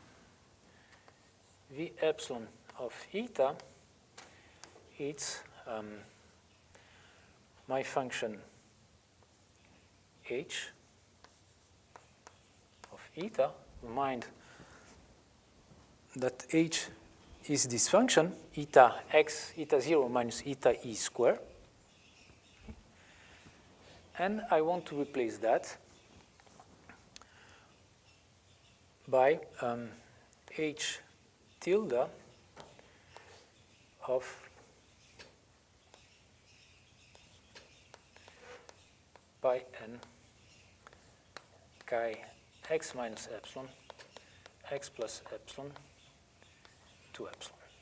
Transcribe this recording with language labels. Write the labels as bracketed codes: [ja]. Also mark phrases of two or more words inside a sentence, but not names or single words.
[en] V epsilon of eta, it's my function h of eta. Remind that h is this function, eta x, eta 0 minus eta e square. And I want to replace that by h tilde of pi n chi x minus epsilon x plus epsilon to epsilon.